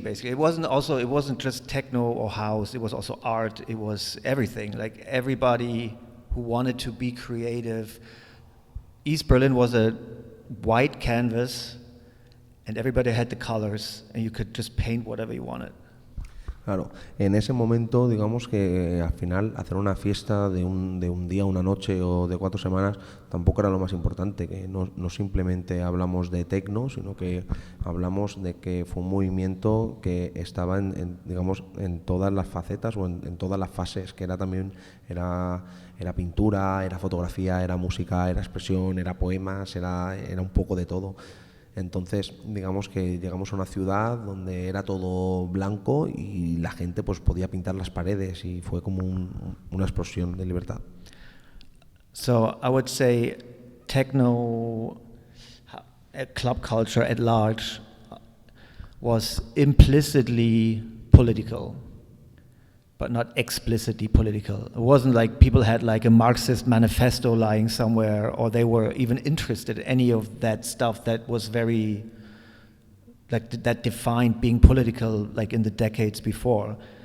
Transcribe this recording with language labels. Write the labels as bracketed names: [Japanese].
[English] Basically, it wasn't just techno or house. It was also art. It was everything. Like everybody who wanted to be creative. East Berlin was a white canvas, and everybody had the colors, and you could just paint whatever you wanted. [Spanish] Claro, en ese momento, digamos que al final hacer una fiesta de un día, una noche o de 4 semanas tampoco era lo más importante, que no simplemente hablamos de techno, sino que hablamos de que fue un movimiento que estaba digamos, en todas las facetas o en todas las fases, que era también era pintura, era fotografía, era música, era expresión, era poemas, era un poco de todo. Entonces, digamos que llegamos a una ciudad donde era todo blanco y la gente pues podía pintar las paredes y fue como una explosión de libertad. [English] So I would say techno, club culture at large was implicitly political, but not explicitly political. It wasn't like people had like a Marxist manifesto lying somewhere, or they were even interested in any of that stuff that was very, like that defined being political, like in the decades before.